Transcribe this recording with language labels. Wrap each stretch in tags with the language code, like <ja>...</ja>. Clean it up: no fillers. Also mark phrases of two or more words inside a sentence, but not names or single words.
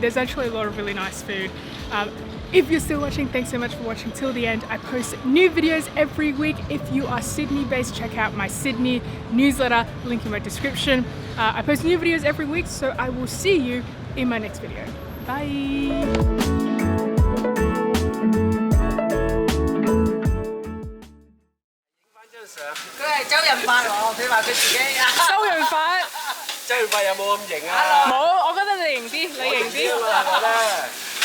<en>There's actually a lot of really nice food. If you're still watching, thanks so much for watching till the end. I post new videos every week. If you are Sydney based, check out my Sydney newsletter, link in my description. I post new videos every week, so I will see you in my next video. Bye.</en> <yue>收人法有冇咁型啊？冇，我覺得你型啲，你型啲。</yue>